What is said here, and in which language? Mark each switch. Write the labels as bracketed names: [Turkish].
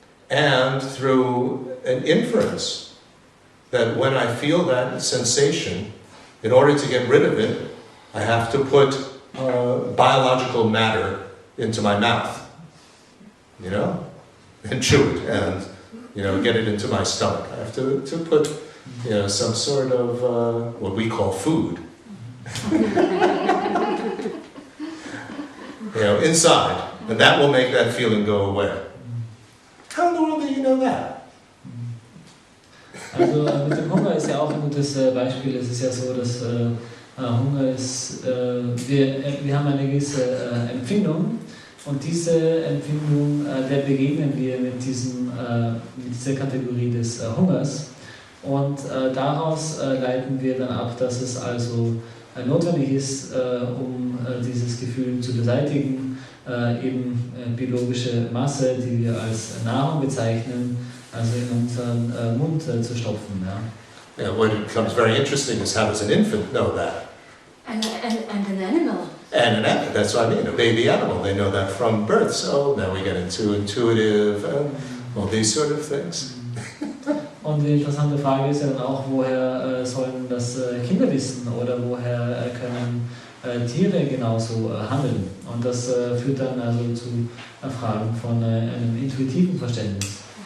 [English] and through an inference that when I feel that sensation, in order to get rid of it, I have to put biological matter into my mouth, and chew it and, get it into my stomach. I have to put, some sort of what we call food. Inside, and that will make that feeling go away. How in the world do you know that? [German] Also mit dem Hunger ist ja auch ein gutes Beispiel. Es ist ja so, dass Hunger ist, wir haben eine gewisse Empfindung und diese Empfindung, der begegnen wir mit dieser Kategorie des Hungers und daraus leiten wir dann ab, dass es also notwendig ist, um dieses Gefühl zu beseitigen, eben biologische Masse, die wir als Nahrung bezeichnen, also in unseren Mund zu stopfen. Ja. [English] Yeah, what becomes very interesting is how does an infant know that? And an animal. And an animal, that's what I mean, a baby animal, they know that from birth. So now we get into intuitive and all these sort of things. [German] Und die interessante Frage ist ja dann auch, woher sollen das Kinder wissen oder woher können Tiere genauso handeln? Und das führt dann also zu Fragen von einem intuitiven Verständnis.